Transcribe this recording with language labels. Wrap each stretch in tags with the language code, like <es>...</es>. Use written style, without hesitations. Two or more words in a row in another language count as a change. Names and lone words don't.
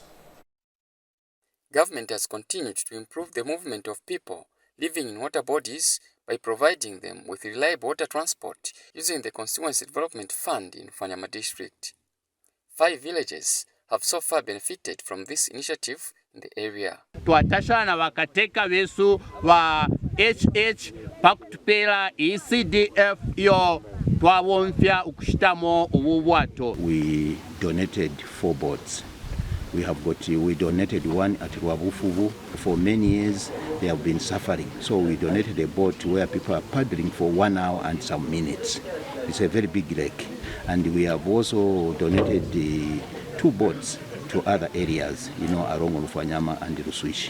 <en>Government has continued to improve the movement of people living in water bodies by providing them with reliable water transport using the Constituency Development Fund in Rufonyama District. 5 villages have so far benefited from this initiative in the area.</en> <bem>Twatashana wakateka besu wa HH pakutupela ECDF yo twawonfya ukushitamo ububwato.</bem> <en>We donated 4 boats. We donated one at Rwabufuvu. For many years, they have been suffering. So we donated a boat where people are paddling for 1 hour and some minutes. It's a very big lake. And we have also donated 2 boats to other areas, along Rufonyama and Rusuishi.</en>